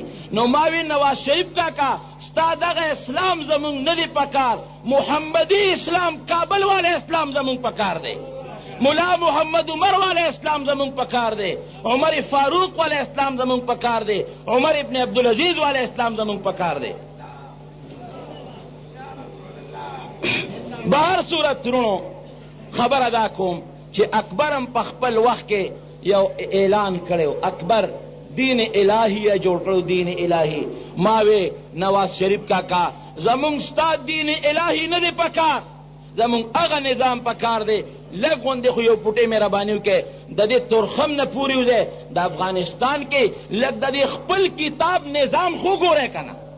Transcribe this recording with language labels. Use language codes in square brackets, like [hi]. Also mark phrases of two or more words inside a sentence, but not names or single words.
[ps] نو ما وی نواز شریف کاکا ستا دغه اسلام زمونږ نه دی پکار، محمدي اسلام کابل والا اسلام زمونږ پکار دی، ملا محمد عمر والا اسلام زمونږ پکار دی، عمر فاروق والا اسلام زمونږ پکار دی، عمر ابن عبدالعزیز والا اسلام زمونږ پکار دی. بهر صورت ترونو خبر ادا کوم چې اکبر هم په خپل وخت کې یو اعلان کړی، [ur] اکبر دین الہی ہے جوڑ کرو، دین الہی. [ps] ماوے نواز شریف کاکا زمونږ ستا دین الہی نه دی پکار، زمونږ هغه نظام پکار دی. لږ غوندې خو یو پوټی مهرباني وکړئ، د دې ترخم نه پورې وځئ. د افغانستان کې لږ د دې خپل کتاب نظام خو ګورئ که نه.